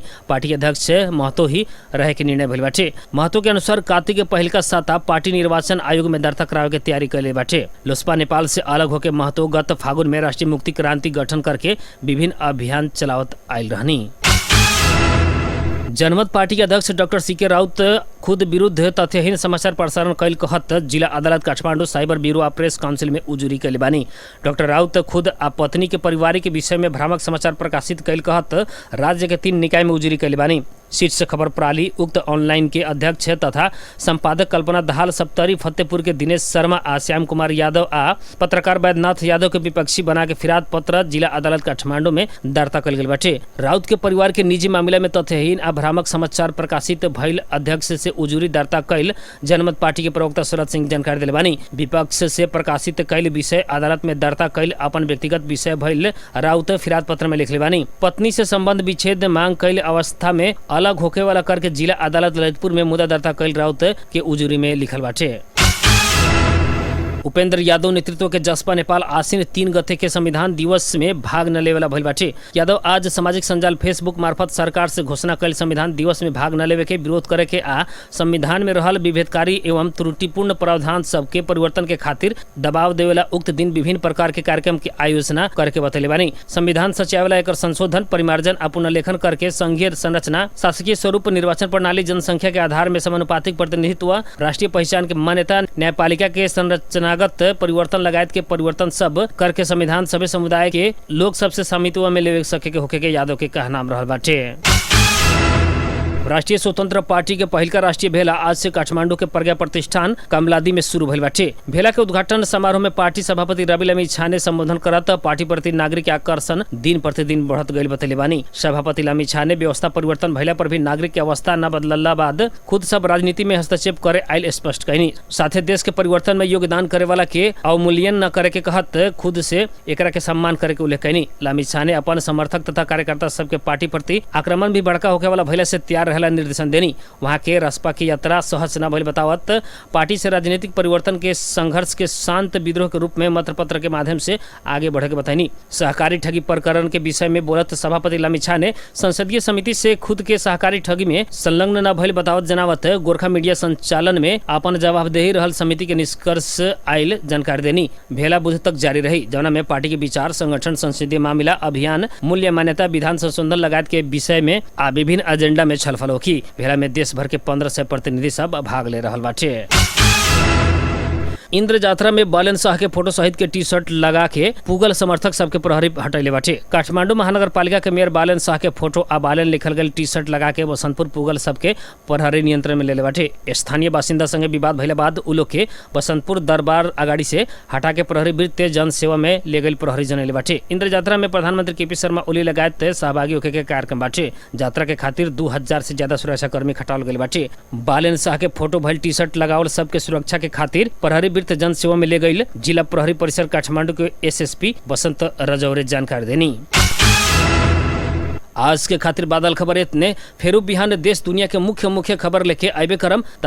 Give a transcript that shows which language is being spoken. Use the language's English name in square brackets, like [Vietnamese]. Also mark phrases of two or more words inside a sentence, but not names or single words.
[Bhojpuri] पार्टी के अध्यक्ष महतो ही रहे के निर्णय भइल बाटे। महतो के अनुसार कार्तिक के पहल का साता पार्टी निर्वाचन आयोग में दर्ता करावे के तैयारी कैले बाटे। लोसपा नेपाल से अलग होकर महतो गत फागुन में राष्ट्रीय मुक्ति क्रांति गठन करके विभिन्न अभियान चलावत आयल रहनी। जनमत पार्टी के अध्यक्ष डॉक्टर CK राउत खुद विरुद्ध तथ्यहीन समाचार प्रसारण कैल कहत जिला अदालत काठमांडू साइबर ब्यूरो आ प्रेस काउंसिल में उजुरी कैले बानी। डॉक्टर राउत खुद आ पत्नी के पारिवारिक विषय में भ्रामक समाचार प्रकाशित कैल कहत राज्य के 3 निकाय में उजुरी कैले बानी। शीर्ष खबर प्रणाली उक्त ऑनलाइन के अध्यक्ष तथा संपादक कल्पना दाहाल, सप्तरी फतेहपुर के दिनेश शर्मा आ श्याम कुमार यादव आ पत्रकार वैद्यनाथ यादव के विपक्षी बना के फिराद पत्र जिला अदालत काठमांडू में दर्ता कल गेल बाटे। राउत के परिवार के निजी मामला में तथ्यहीन आ भ्रामक समाचार प्रकाशित भइल अध्यक्ष से उजुरी दर्ता कैल जनमत पार्टी के प्रवक्ता शरद सिंह जानकारी दिले बानी। विपक्ष से प्रकाशित कैल विषय अदालत में दर्ता कैल अपन व्यक्तिगत विषय भइल राउत फिराद पत्र में लिखले बानी। पत्नी से संबंध विच्छेद मांग कैल अवस्था में अलग होके वाला करके जिला अदालत ललितपुर में मुद्दा दर्ता कैल राउत के उजुरी में लिखल बाटे। उपेंद्र यादव नेतृत्व के जसपा नेपाल आसीन 3 गते के संविधान दिवस में भाग न लेवेला भइल बाटे। यादव आज सामाजिक संजाल फेसबुक मार्फत सरकार से घोषणा कैल संविधान दिवस में भाग न लेवे के विरोध करे के आ संविधान में रहल विभेदकारी एवं त्रुटिपूर्ण प्रावधान सबके परिवर्तन के खातिर दबाव देवेला उक्त दिन विभिन्न प्रकार के कार्यक्रम की आयोजना करके बतैले बानी। संविधान सचिवालय एकर संशोधन, परिमार्जन आ पुनर्लेखन करके संघीय संरचना, शासकीय स्वरूप, निर्वाचन प्रणाली, जनसंख्या के आधार में समानुपातिक प्रतिनिधित्व, राष्ट्रीय पहचान के मान्यता, न्यायपालिका के संरचना परिवर्तन लगायत के परिवर्तन सब करके संविधान सभी समुदाय के लोग सबसे स्वामित्व में ले सके के होके के यादव के कहनाम रहल बाटे। राष्ट्रीय स्वतंत्र पार्टी के पहिल का राष्ट्रीय भेला आज से काठमांडू के प्रज्ञा प्रतिष्ठान कमलादी में शुरू भइल बाटे। भेला के उद्घाटन समारोह में पार्टी सभापति रवि लामिछाने ने संबोधन करत पार्टी प्रति नागरिक आकर्षण दिन प्रतिदिन बढ़त गइल बतैले बानी। सभापति लामिछाने व्यवस्था परिवर्तन भइला पर भी नागरिक के अवस्था न बदलला बाद खुद सब राजनीति में हस्तक्षेप करे आयल स्पष्ट कहनी। साथे देश के परिवर्तन में योगदान करे वाला के अवमूल्यन न करे के कहत खुद से एकरा के सम्मान करे के उल्लेख कहनी। लामिछाने अपन समर्थक तथा कार्यकर्ता सबके पार्टी प्रति आक्रमण भी बड़का होके वाला भइला से तैयार निर्देशन देनी। वहां के रासपा की यात्रा सहज न भइल बतावत पार्टी से राजनीतिक परिवर्तन के संघर्ष के शांत विद्रोह के रूप में मत पत्र के माध्यम से आगे बढ़े के बताइनी। सहकारी ठगी प्रकरण के विषय में बोलत सभापति लामिछाने ने संसदीय समिति से खुद के सहकारी ठगी में संलग्न न भइल बतावत जनावत गोरखा मीडिया संचालन में अपन जवाबदेही रहल समिति के निष्कर्ष आयल जानकारी देनी। भेला बुध तक जारी रही, जौना में पार्टी के विचार, संगठन, संसदीय मामला, अभियान, मूल्य मान्यता, विधान संशोधन लगायत के विषय में आ विभिन्न एजेंडा में छलफल होखी। भेला में देश भर के 1500 प्रतिनिधि सब भाग ले रहल बाटे। इंद्र यात्रा में बालन शाह के फोटो सहित के टी शर्ट लगा के पुगल समर्थक सबके प्रहरी हटैले बाटे। काठमांडू महानगर पालिका के मेयर बालन शाह के फोटो आ बालन लिखल गई टी शर्ट लगा के बसंतपुर पुगल सबके प्रहरी नियंत्रण में लेले बाटे। स्थानीय बासिंदा संगे विवाद भइले बाद उ लोग के बसंतपुर दरबार अगाड़ी से हटा के प्रहरी वृत्त जन सेवा में ले गई प्रहरी जनैले बाटे। इंद्र यात्रा में प्रधानमंत्री KP शर्मा ओली लगायत सहभागी होके के कार्यक्रम बाटे। यात्रा के खातिर 2000 से ज्यादा सुरक्षा कर्मी खटाल गए बाटे। बालन शाह के फोटो भइल टी शर्ट लगावल सबके सुरक्षा के खातिर प्रहरी वृत्त जन सेवा में ले गई जिला प्रहरी परिसर काठमांडू के SSP बसंत रजौरे जानकारी देनी। आज के खातिर बादल खबर इतने, फेरू बिहान देश दुनिया के मुख्य खबर लेके आइबे करम।